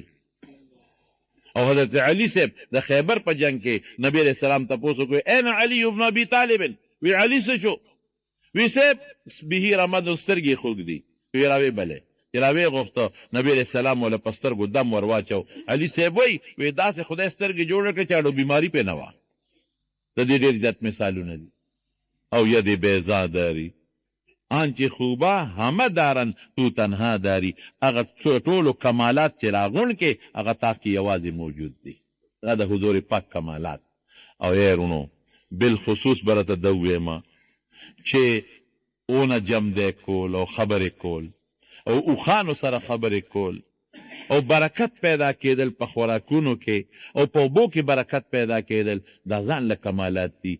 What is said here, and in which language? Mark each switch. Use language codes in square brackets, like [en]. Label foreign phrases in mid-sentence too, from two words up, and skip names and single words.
[ps] او حضرت علي صاحب د خیبر په جنگ کې نبی علیه السلام تپوس وکړو [ar] این علي ابن ابي طالب، [ps] وی علي څه شو؟ وی صاحب به رمد سترګې خوږ دي. وی راوی بلې چې راوی غوښته نبی علیه السلام وله په سترګو دم ور واچو. علي صاحب وی داسې خدای سترګې جوړه کړې چې اړو بیماري پې نه وه. د دې ډېر زیات مثالونه دي. [fa] او ید بیضا داری آنچه خوبه همه دارن تو تنها داری، [ps] هغه ټولو کمالات چې راغونډ کې هغه تا کې یوازې موجود دي. دا د حضور پاک کمالات. او یارونو بالخصوص برته ده ویمه چې اونه جمع کول او خبرې کول او اوښانو سره خبرې کول او برکت پیدا کېدل په خوراکونو کې او په اوبو کې برکت پیدا کېدل، دا ځان له کمالات دي.